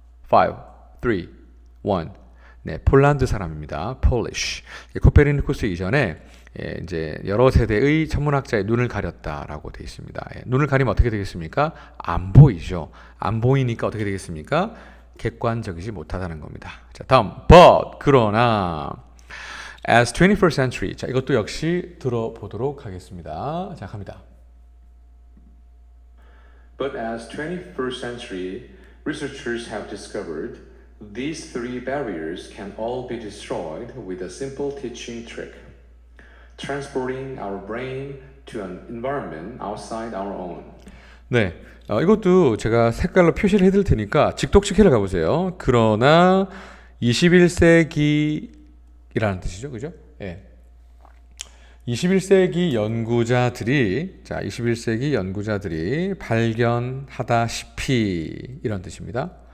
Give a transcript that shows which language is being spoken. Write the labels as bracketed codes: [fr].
[ko] 5, 3, 1 네, 폴란드 사람입니다. Polish. 코페르니쿠스 이전에 이제 여러 세대의 천문학자의 눈을 가렸다라고 되어 있습니다. 눈을 가리면 어떻게 되겠습니까? 안 보이죠. 안 보이니까 어떻게 되겠습니까? 객관적이지 못하다는 겁니다. 자, 다음 but 그러나 [en] as 21st century. [ko] 자, 이것도 역시 들어보도록 하겠습니다. 자, 갑니다. [en] But as 21st century researchers have discovered these three barriers can all be destroyed with a simple teaching trick. Transporting our brain to an environment outside our own. [ko] 네, 이것도 제가 색깔로 표시를 해드릴 테니까 직독식해를 가보세요. 그러나 21세기라는 뜻이죠, 그죠? 예. 21세기 연구자들이 21세기 연구자들이 발견하다시피 이런 뜻입니다.